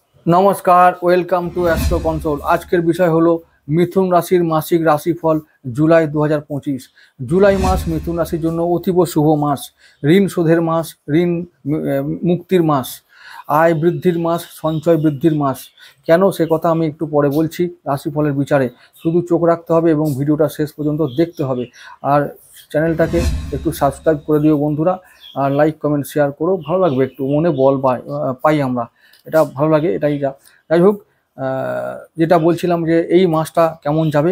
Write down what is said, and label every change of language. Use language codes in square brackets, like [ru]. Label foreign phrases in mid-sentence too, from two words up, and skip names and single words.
[bn] নমস্কার [en] welcome to [bn] এস্ট্রো কনসোল। আজকের বিষয় হলো মিথুন রাশির মাসিক রাশিফল জুলাই 2025। জুলাই মাস মিথুন রাশির জন্য অতীব শুভ মাস, ঋণ শোধের মাস, ঋণ মুক্তির মাস, আয় বৃদ্ধির মাস, সঞ্চয় বৃদ্ধির মাস। কেন সে কথা আমি একটু পরে বলছি। রাশিফলের বিচারে শুধু চোখ রাখতে হবে এবং ভিডিওটা শেষ পর্যন্ত দেখতে হবে। আর চ্যানেলটাকে একটু সাবস্ক্রাইব করে দিও বন্ধুরা, আর [en] like comment share [bn] করো। ভালো লাগবে, একটু মনে বল পাই আমরা, এটা ভালো লাগে। এটাই যাই হোক, যেটা বলছিলাম যে এই মাসটা কেমন যাবে।